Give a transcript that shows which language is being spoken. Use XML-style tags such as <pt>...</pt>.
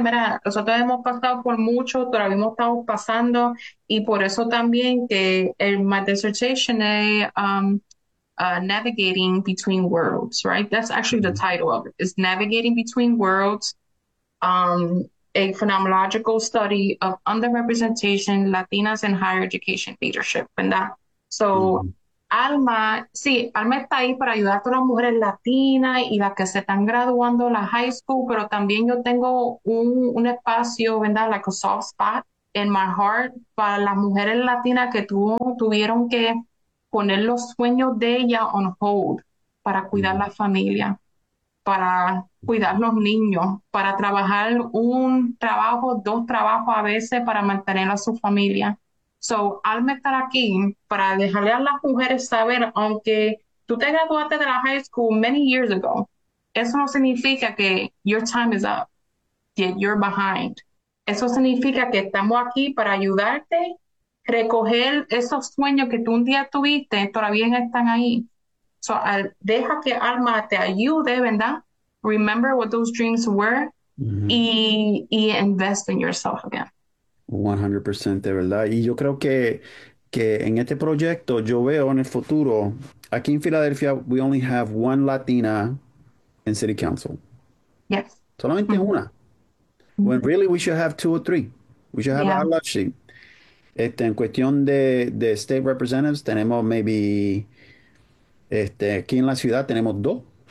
<es>Mira, nosotros hemos pasado por mucho, todavía hemos estado pasando, y por eso también que</es> <en>my dissertation</en> <es>es Navigating Between Worlds, right?</es> <en>That's actually the title of it. It's Navigating Between Worlds, a phenomenological study of underrepresentation, Latinas in higher education leadership. And that, so</en> <es>Alma, sí, Alma está ahí para ayudar a todas las mujeres latinas y las que se están graduando en la high school, pero también yo tengo un espacio, ¿verdad?</es> <en>Like a soft spot in my heart</en> <es>para las mujeres latinas que tuvieron que poner los sueños de ella</es> <en>on hold</en> <es>para cuidar la familia, para cuidar los niños, para trabajar un trabajo, dos trabajos a veces para mantener a su familia. So, Alma está aquí para dejarle a las mujeres saber, aunque tú te graduaste de la high school</es> <en>many years ago,</en> <es>eso no significa que</es> <en>your time is up, that you're behind.</en> <es>Eso significa que estamos aquí para ayudarte, recoger esos sueños que tú un día tuviste, todavía están ahí. So, deja que Alma te ayude, ¿verdad?</es> <en>Remember what those dreams were y invest in yourself again.</en> <es>100% de verdad. Y yo creo que en este proyecto yo veo en el futuro, aquí en Filadelfia,</es> <en>we only have one Latina</en> <es>en City Council.</es> <en>Yes.</en> <es>Solamente una.</es> <en>When really we should have two or three. We should have a Yeah. large seat.</en> <es>En cuestión de state representatives, tenemos maybe, aquí en la ciudad tenemos dos.</es>